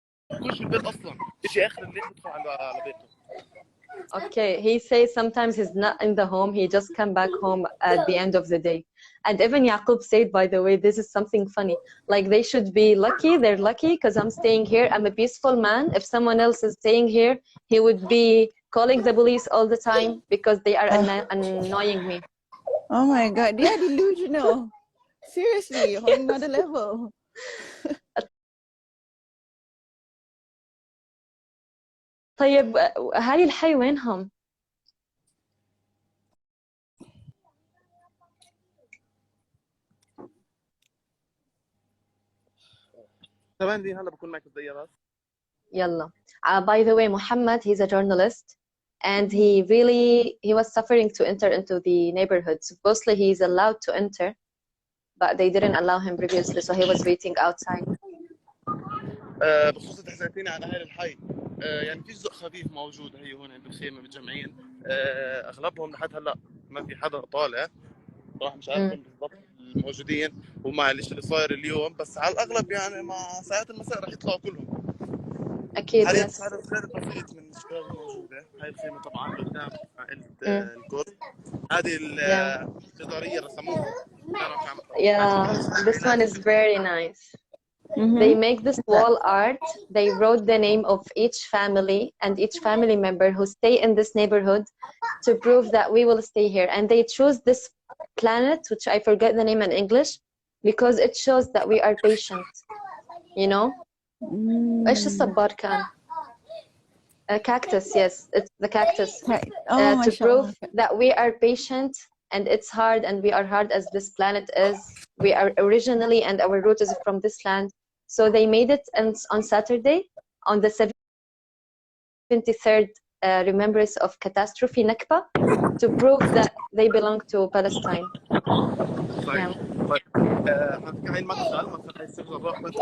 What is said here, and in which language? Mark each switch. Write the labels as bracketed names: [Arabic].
[Arabic] بيكونش البيت اصلا، بيجي اخر الليل بيدخل على بيته. [English] Okay, he says sometimes he's not in the home, he just come back home at the end of the day. And even Yaqub said, by the way, this is something funny. Like they should be lucky, they're lucky because I'm staying here. I'm a peaceful man. If someone else is staying here, he would be calling the police all the time because they are annoying me. Oh my God, they are delusional. Seriously, on another level. [Arabic] طيب أهالي الحي وينهم؟ تمام دي هلا بكون معك بدقيقة بس. يلا. [English] By the way, Muhammad, he's a journalist and he was suffering to enter into the neighborhood. Supposedly he's allowed to enter, but they didn't allow him previously, so he was waiting outside. [Arabic] بخصوص تحدثيني عن اهل الحي، يعني في جزء خفيف موجود هي هون بالخيمه متجمعين، اغلبهم لحد هلا ما في حدا طالع، صراحه مش عارفين بالضبط الموجودين ومع اللي صاير اليوم، بس على الاغلب يعني مع ساعات المساء رح يطلعوا كلهم. اكيد. حاليا عدد غير بسيط من الشباب الموجوده. هاي الخيمه طبعا قدام عائله الكرد. هذه الجداريه رسموها. [English] Yeah, this one is very nice. They make this wall art. They wrote the name of each family and each family member who stay in this neighborhood to prove that we will stay here. And they choose this planet, which I forget the name in English, because it shows that we are patient. You know? [Arabic] ايش الصبار كان؟ [English] Cactus, yes, it's the cactus. To prove that we are patient and it's hard and we are hard as this planet is. We are originally and our root is from this land. So they made it on Saturday, on the 73rd remembrance of catastrophe Nakba, to prove that they belong to Palestine. [Arabic] طيب طيب هاي المدخل هاي الشيخ جراح